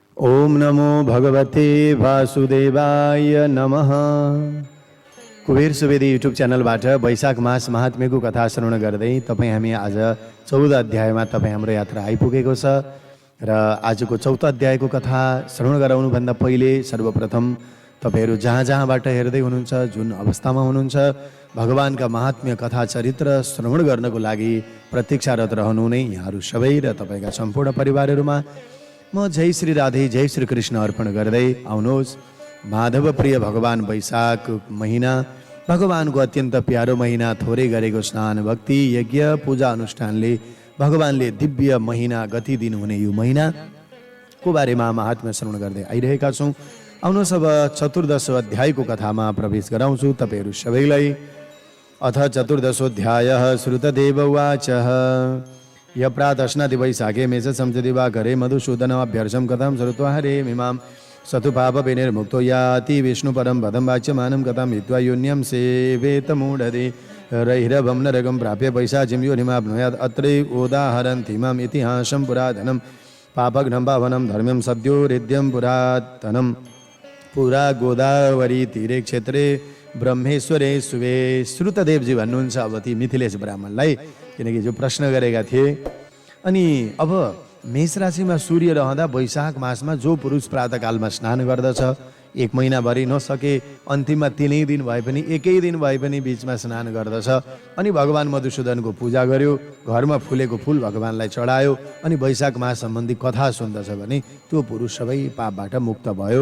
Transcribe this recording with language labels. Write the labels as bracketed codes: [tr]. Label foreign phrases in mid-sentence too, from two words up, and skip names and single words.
[sa] ओम नमो भगवते वासुदेवाय नमः। [ne] कुबेर सुवेदी युट्युब च्यानलबाट वैशाख मास महात्म्यको कथा श्रवण गर्दै तपाईँ हामी आज 14 अध्यायमा तपाईँ हाम्रो यात्रा आइपुगेको छ र आजको 14 अध्यायको कथा श्रवण गराउनुभन्दा पहिले सर्वप्रथम तपाईहरू जहाँ जहाँबाट हेर्दै हुनुहुन्छ, जुन अवस्थामा हुनुहुन्छ, भगवानका महात्म्य कथा चरित्र श्रवण गर्नको लागि प्रतीक्षारत रहनु नै यहाँहरू सबै र तपाईँका सम्पूर्ण परिवारहरूमा म जय श्री राधे जय श्री कृष्ण अर्पण गर्दै आउनुहोस्। माधव प्रिय भगवान वैशाख महिना, भगवानको अत्यन्त प्यारो महिना, थोरै गरेको स्नान भक्ति यज्ञ पूजा अनुष्ठानले भगवानले दिव्य महिना गति दिनुहुने यो महिनाको बारेमा महात्म्य श्रवण गर्दै आइरहेका छौँ। आउनुहोस् अब 14 अध्यायको कथामा प्रवेश गराउँछु तपाईहरू सबैलाई। [sa] अथ 14 श्रुतदेव उवाच य प्रातस्नाति वैशाखे मेष संसदि वाकरे मधुसूदनमभ्यर्षं कथं श्रुत्वा हरेमिमां सतु पापविनिर्मुक्तो याति विष्णुपरं पदं वाच्यमानं कथं हित्वा योन्यं सेवेतमूढति रैरवं नरकं प्राप्य पैशाचिं योनिमाप्नुयात् अत्रैव उदाहरन्तीमाम् इतिहासं पुरातनं पापघ्नं पावनं धर्म्यं सद्योरिद्यं पुरातनं पुरा गोदावरी तीरे क्षेत्रे ब्रह्मेश्वरे सुवे। [ne] श्रुतदेवजी भन्नुहुन्छ अब ती मिथिलेश ब्राह्मणलाई, किनकि जो प्रश्न गरेका थिए। अनि अब मेष राशिमा सूर्य रहँदा वैशाख मासमा जो पुरुष प्रातःकालमा स्नान गर्दछ, एक महिनाभरि नसके अन्तिममा 3 दिन भए पनि 1 दिन भए पनि बिचमा स्नान गर्दछ अनि भगवान मधुसूदनको पूजा गर्यो, घरमा फुलेको फुल भगवानलाई चढायो अनि वैशाख मास सम्बन्धी कथा सुन्दछ भने त्यो पुरुष सबै पापबाट मुक्त भयो।